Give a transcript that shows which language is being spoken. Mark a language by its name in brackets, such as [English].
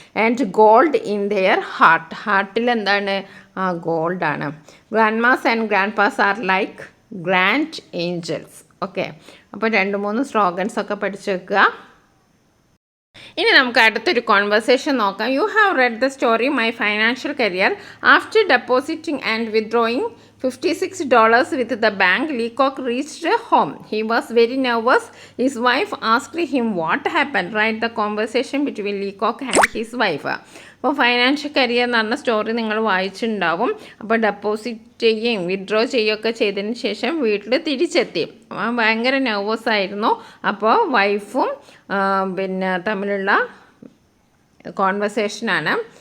[English] and gold in their ഹാർട്ടിൽ [Malayalam] എന്താണ്, ഗോൾഡാണ്. [English] Grandmas and grandpas are like grand angels. [Malayalam] Okay, അപ്പോൾ 2-3 slogans ഒക്കെ പഠിച്ചു വെക്കുക. ഇനി നമുക്ക് അടുത്തൊരു കോൺവെർസേഷൻ നോക്കാം. [English] You have read the story my financial career. After depositing and withdrawing $56 with the bank, Leacock reached home. He was very nervous. His wife asked him what happened. Write the conversation between Leacock and his wife. [Malayalam] അപ്പോൾ financial career എന്ന് പറഞ്ഞ story നിങ്ങൾ വായിച്ചിട്ടുണ്ടാവും. അപ്പോൾ deposit ചെയ്യുകയും withdraw ചെയ്യുകയൊക്കെ ചെയ്തതിന് ശേഷം വീട്ടിൽ തിരിച്ചെത്തി. ഭയങ്കര നെർവസ് ആയിരുന്നു. അപ്പോൾ വൈഫും തമ്മിലുള്ള കോൺവെർസേഷനാണ്.